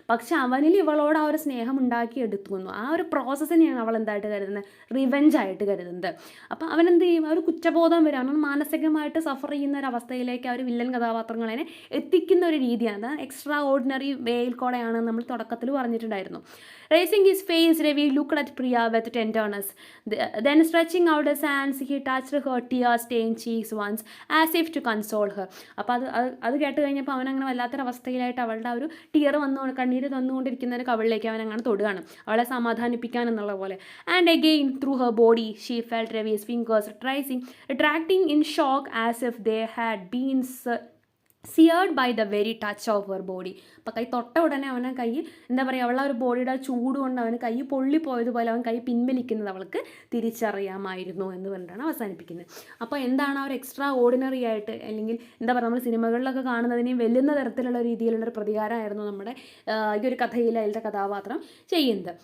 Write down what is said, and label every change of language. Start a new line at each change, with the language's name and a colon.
Malayalam: പക്ഷെ അവനിൽ ഇവളോട് ആ ഒരു സ്നേഹം ഉണ്ടാക്കി എടുക്കുന്നു. ആ ഒരു പ്രോസസ്സിനെയാണ് അവൾ എന്തായിട്ട് കരുതുന്നത്, റിവെഞ്ചായിട്ട് കരുതുന്നത്. അപ്പോൾ അവനെന്ത് ചെയ്യും, ആ ഒരു കുറ്റബോധം വരും, അവൻ മാനസികമായിട്ട് സഫർ ചെയ്യുന്ന ഒരു അവസ്ഥയിലേക്ക് ആ ഒരു വില്ലൻ കഥാപാത്രങ്ങളെ എത്തിക്കുന്ന ഒരു രീതിയാണ്. അത് എക്സ്ട്രാ ഓർഡിനറി വേയിൽ കൂടെയാണ് നമ്മൾ തുടക്കത്തിൽ പറഞ്ഞിട്ടുണ്ടായിരുന്നു.
English: Raising his face, Ravi looked at Priya with tenderness. Then stretching out his hands, he touched her tear-stained cheeks once, as if to console her.
Malayalam: അപ്പോൾ അത് കേട്ട് കഴിഞ്ഞപ്പോൾ അവനങ്ങനെ വല്ലാത്തൊരവസ്ഥയിലായിട്ട് അവളുടെ ആ ഒരു കണ്ണീര് തന്നുകൊണ്ടിരിക്കുന്ന ഒരു കവിളിലേക്ക് അവൻ അങ്ങനെ തൊടുകയാണ്, അവളെ സമാധാനിപ്പിക്കാൻ എന്നുള്ള പോലെ.
English: And again through her body she felt Ravi's fingers retracting in shock as if they had been seared by the very touch of her body.
Malayalam: അപ്പോൾ കൈ തൊട്ട ഉടനെ അവനെ കൈ എന്താ പറയുക, അവളുടെ ഒരു ബോഡിയുടെ ചൂട് കൊണ്ട് അവന് കൈ പൊള്ളിപ്പോയതുപോലെ അവൻ കൈ പിൻവലിക്കുന്നത് അവൾക്ക് തിരിച്ചറിയാമായിരുന്നു എന്ന് പറഞ്ഞിട്ടാണ് അവസാനിപ്പിക്കുന്നത്. അപ്പോൾ എന്താണ് ആ ഒരു എക്സ്ട്രാ ഓർഡിനറി ആയിട്ട്, അല്ലെങ്കിൽ എന്താ പറയുക, നമ്മൾ സിനിമകളിലൊക്കെ കാണുന്നതിനെയും വെല്ലുന്ന തരത്തിലുള്ള രീതിയിലുള്ളൊരു പ്രതികാരമായിരുന്നു നമ്മുടെ ഈ ഒരു കഥയിൽ അതിലത്തെ കഥാപാത്രം ചെയ്യുന്നത്.